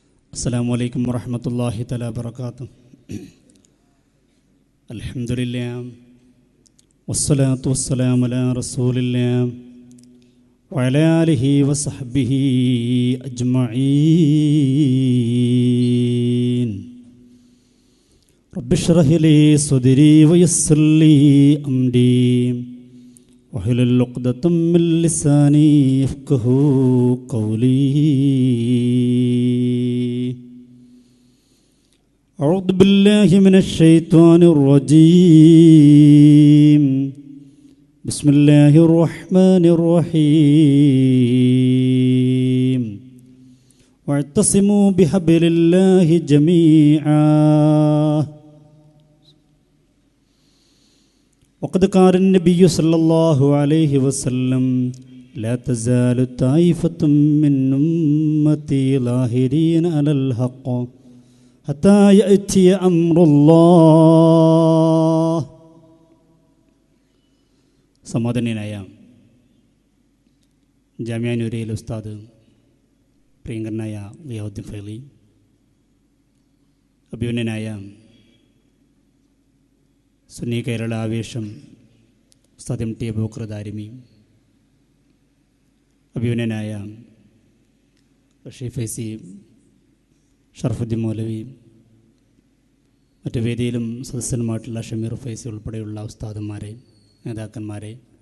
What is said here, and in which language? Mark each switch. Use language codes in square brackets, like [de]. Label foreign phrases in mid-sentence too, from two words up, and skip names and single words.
[ar] السلام عليكم ورحمة الله تعالى وبركاته. الحمد لله والصلاة والسلام على رسول الله وعلى آله وصحبه أجمعين. رب اشرح لي صدري ويسر لي أمري واحلل عقدة من لساني يفقهوا قولي. أعوذ بالله من الشيطان الرجيم. بسم الله الرحمن الرحيم. واعتصموا بحبل الله جميعا. وقد قال النبي صلى الله عليه وسلم: لا تزال طائفة من أمتي ظاهرين على الحق حتى يأتي أمر الله. [ml] സമാധാനനായ ജാമിഅ നൂരിയയിലെ ഉസ്താദ് പ്രിയങ്കരനായ ഗിയാസുദ്ദീൻ ഫൈളി, അഭിമന്യനായ സുന്നി കേരള ആവേശം ഉസ്താദ് എം ടി അബൂബക്കർ ദാരിമി, അഭിമന്യനായ റഷീദ് ഫൈസി, ഷറഫുദ്ദീൻ മൗലവി, മറ്റു വേദിയിലും സദസ്യനുമായിട്ടുള്ള ഷമീർ ഫൈസി ഉൾപ്പെടെയുള്ള ഉസ്താദന്മാരെ, നേതാക്കന്മാരെ,